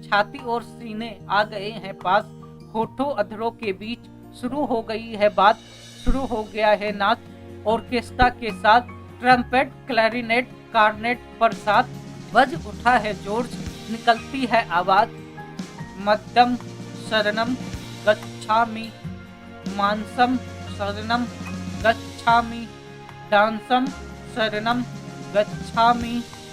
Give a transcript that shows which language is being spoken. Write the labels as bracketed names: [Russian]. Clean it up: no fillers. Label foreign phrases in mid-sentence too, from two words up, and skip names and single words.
[Hindi] छाती और सीने आ गए हैं पास, होठों अधरों के बीच शुरू हो गई है बात, शुरू हो गया है नाच। ऑर्केस्ट्रा के साथ ट्रम्पेट क्लैरिनेट कार्नेट पर साथ बज उठा है जोर, निकलती है आवाज। [Pali] मध्यम शरणम गच्छामि, मानसम शरणम गच्छामि, डांसम शरणम गच्छामि।